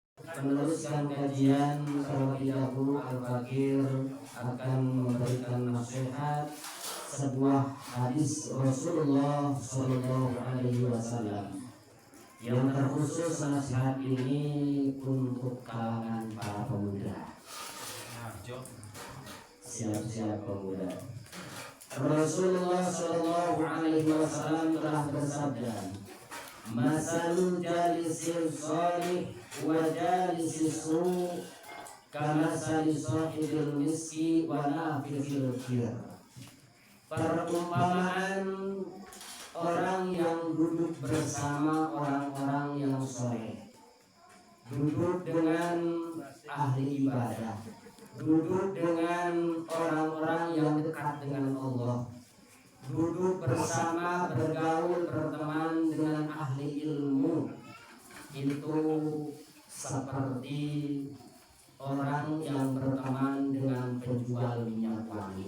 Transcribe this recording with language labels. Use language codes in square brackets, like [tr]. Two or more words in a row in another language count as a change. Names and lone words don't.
[id] meneruskan kajian terlebih dahulu Al-Fakir akan memberikan nasihat sebuah hadis Rasulullah [ar] صلى الله عليه وسلم [id] yang terkhusus nasihat ini untuk kalangan para pemuda. Siap-siap pemuda. Rasulullah [ar] صلى الله عليه وسلم [id] telah bersabda, [ar] "مثل الجليس الصالح و الجليس السوء كمثل صاحب المسك و نافخ الكير." [id] Perumpamaan orang yang duduk bersama orang-orang yang soleh, duduk dengan ahli ibadah, duduk dengan orang-orang yang dekat dengan Allah, duduk bersama, bergaul, berteman dengan ahli ilmu, itu seperti orang yang berteman dengan penjual minyak wangi.